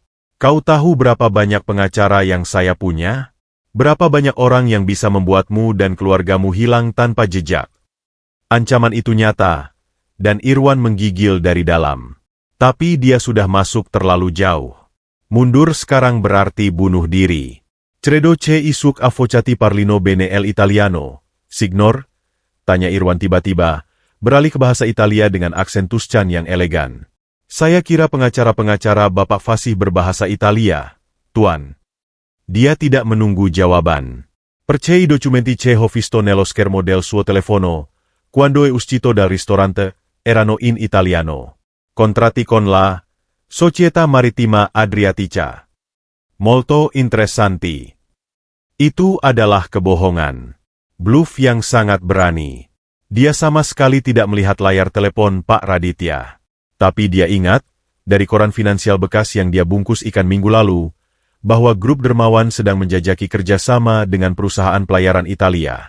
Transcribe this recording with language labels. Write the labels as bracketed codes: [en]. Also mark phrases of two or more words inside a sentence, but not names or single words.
[id] Kau tahu berapa banyak pengacara yang saya punya? Berapa banyak orang yang bisa membuatmu dan keluargamu hilang tanpa jejak? Ancaman itu nyata, dan Irwan menggigil dari dalam. Tapi dia sudah masuk terlalu jauh. Mundur sekarang berarti bunuh diri. [it] Credo che isuk avvocati parlino bene el italiano, signor? [id] Tanya Irwan tiba-tiba, beralih ke bahasa Italia dengan aksen Tuscan yang elegan. Saya kira pengacara-pengacara Bapak fasih berbahasa Italia, Tuan. Dia tidak menunggu jawaban. [it] Percei documenti che ho visto nello schermo del suo telefono, quando è uscito dal ristorante, erano in italiano. Contratti con la Società Marittima Adriatica. Molto interessanti. [id] Itu adalah kebohongan. Bluff yang sangat berani. Dia sama sekali tidak melihat layar telepon Pak Raditya. Tapi dia ingat, dari koran finansial bekas yang dia bungkus ikan minggu lalu, bahwa grup dermawan sedang menjajaki kerjasama dengan perusahaan pelayaran Italia.